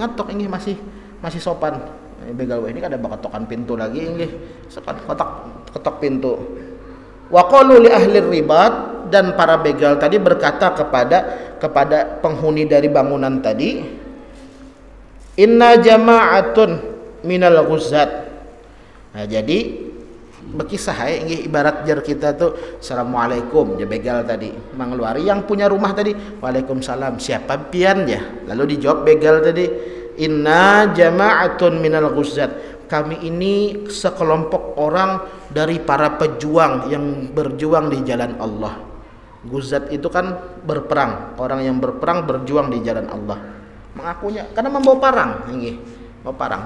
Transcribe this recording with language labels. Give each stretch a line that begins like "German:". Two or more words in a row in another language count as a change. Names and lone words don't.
Indonesian: Ngetok ini masih sopan.
Banjar: Begal ini ada bakatokan pintu lagi sopan, ketok pintu.
Arabic: وقالوا لأهل رباط,
Indonesian: dan para begal tadi berkata kepada penghuni dari bangunan tadi,
Arabic: إنا جماعة من الغزاة.
Banjar: Nah, jadi berkisah ibarat jar kita tuh assalamualaikum, ya begal tadi mengeluari yang punya rumah tadi, waalaikumsalam, siapa pian ya, lalu dijawab begal tadi,
Arabic: إنا جماعة من الغزاة,
Indonesian: kami ini sekelompok orang dari para pejuang yang berjuang di jalan Allah. Guzat itu kan berperang, orang yang berperang berjuang di jalan Allah. Mengakunya karena membawa parang, membawa parang.